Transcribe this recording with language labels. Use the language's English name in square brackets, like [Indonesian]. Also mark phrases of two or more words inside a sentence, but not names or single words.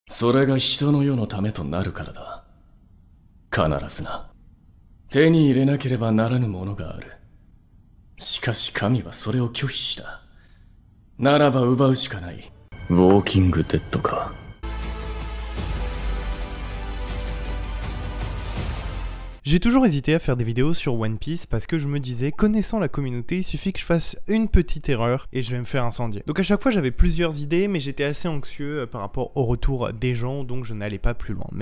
[Japanese] それが人の世のためとなるからだ。必ずな。手に入れなければならぬものがある。しかし神はそれを拒否した。ならば奪うしかない。ウォーキングデッドか。 [French] J'ai toujours hésité à faire des vidéos sur One Piece parce que je me disais, connaissant la communauté, il suffit que je fasse une petite erreur et je vais me faire incendier. Donc à chaque fois j'avais plusieurs idées, mais j'étais assez anxieux par rapport au retour des gens, donc je n'allais pas plus loin.